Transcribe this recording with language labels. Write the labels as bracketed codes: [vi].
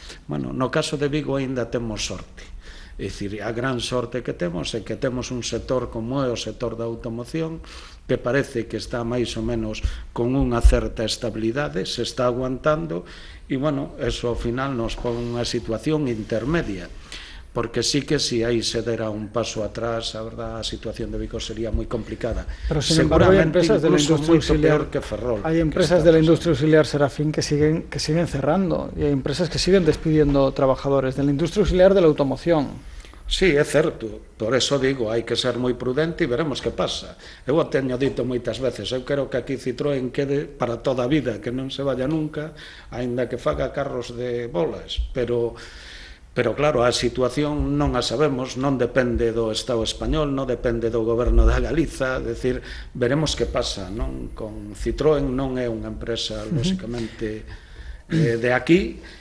[gl] Bueno, no caso de Vigo aínda temos sorte. É dicir, a gran sorte que temos é que temos un sector como é o sector da automoción que parece que está máis ou menos con unha certa estabilidade, se está aguantando e, bueno, eso ao final nos pon unha situación intermedia, porque sí que si aí se dera un paso atrás, a verdad, a situación de Vigo sería moi complicada. [es] Pero, sin embargo, hay empresas de la industria auxiliar, que Ferrol, hay empresas de la industria auxiliar, Serafín, que siguen cerrando, y hay empresas que siguen despidiendo trabajadores de la industria auxiliar de la automoción. [gl] Sí, é certo, por eso digo, hai que ser moi prudente e veremos que pasa. Eu o teño dito moitas veces, eu quero que aquí Citroën quede para toda a vida, que non se vaya nunca, aínda que faga carros de bolas, pero claro, a situación non a sabemos, non depende do Estado español, non depende do goberno da Galiza, decir, veremos que pasa, non? Con Citroën non é unha empresa, lóxicamente, de aquí,